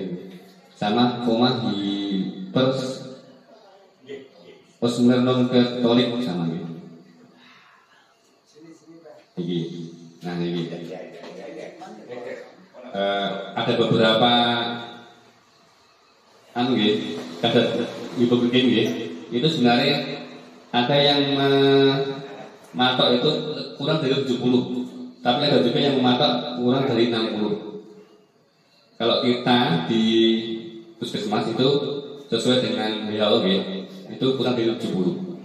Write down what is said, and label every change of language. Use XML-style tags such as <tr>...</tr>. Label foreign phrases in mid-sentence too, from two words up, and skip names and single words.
<id>Sama koma hipersosmernoketolik sama ya. Ini, nah ini. Ada beberapa anu nggih, kadar hipoglikemi nggih, itu sebenarnya ada yang mematok itu kurang dari 70, tapi ada juga yang mematok kurang dari 60. Kalau kita di puskesmas itu sesuai dengan WHO nggih, itu kurang dari 70.</id>